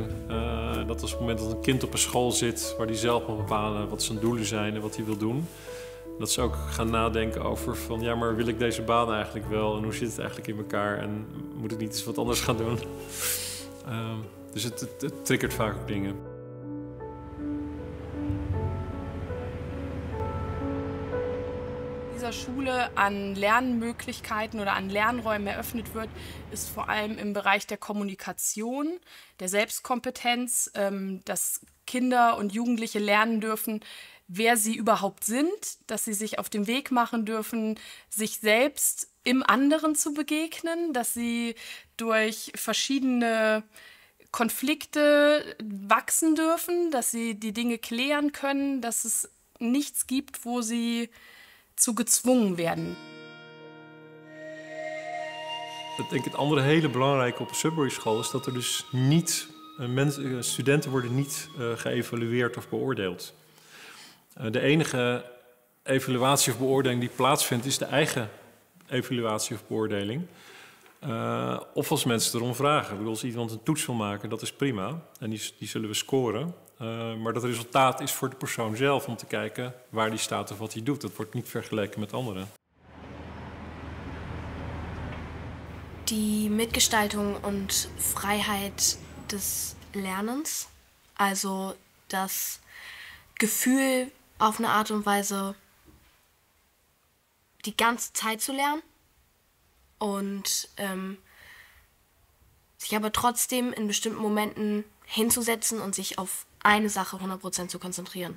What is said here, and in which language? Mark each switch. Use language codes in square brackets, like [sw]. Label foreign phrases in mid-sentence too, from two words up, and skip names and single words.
[nl] Dat als het moment dat een kind op een school zit waar die zelf mag bepalen wat zijn doelen zijn en wat hij wil doen. Dat ze ook gaan nadenken over van ja, maar wil ik deze baan eigenlijk wel en hoe zit het eigenlijk in elkaar en moet ik niet eens wat anders gaan doen. Dus het triggert vaak ook dingen. [de] Dieser Schule an Lernmöglichkeiten oder an Lernräumen eröffnet wird, ist vor allem im Bereich der Kommunikation, der Selbstkompetenz, dass Kinder und Jugendliche lernen dürfen, wer sie überhaupt sind, dass sie sich auf den Weg machen dürfen, sich selbst im anderen zu begegnen, dass sie durch verschiedene Konflikte wachsen dürfen, dass sie die Dinge klären können, dass es nichts gibt, wo sie zu gezwungen werden. [nl] Ik denk het andere hele belangrijke op een Sudbury school is dat er dus niet studenten worden niet geëvalueerd of beoordeeld. De enige evaluatie of beoordeling die plaatsvindt is de eigen evaluatie of beoordeling. Of als mensen erom vragen. Ik bedoel, als iemand een toets wil maken, dat is prima. En die zullen we scoren. Maar dat resultaat is voor de persoon zelf om te kijken waar die staat of wat hij doet. Dat wordt niet vergeleken met anderen. [de] Die Mitgestaltung und Freiheit des Lernens, also das Gefühl, auf eine Art und Weise die ganze Zeit zu lernen und sich aber trotzdem in bestimmten Momenten hinzusetzen und sich auf eine Sache 100% zu konzentrieren.